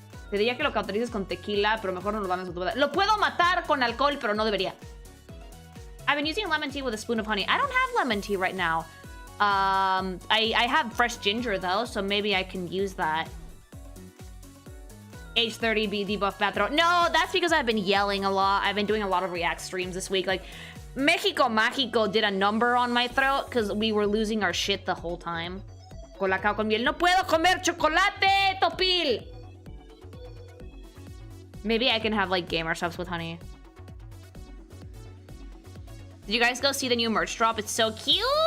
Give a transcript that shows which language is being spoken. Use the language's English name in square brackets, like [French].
[Spanish] Te diría que lo cauterices con tequila, pero mejor no lo dames. Lo puedo matar con alcohol, pero no debería. [English] I've been using lemon tea with a spoon of honey. I don't have lemon tea right now. I have fresh ginger though, so maybe I can use that. H30B debuff bathrobe. No, that's because I've been yelling a lot. I've been doing a lot of React streams this week. Like, Mexico Mágico did a number on my throat because we were losing our shit the whole time. [Spanish] Colacao con miel. No puedo comer chocolate, Topil! [English] Maybe I can have, like, gamer subs with honey. Did you guys go see the new merch drop? It's so cute!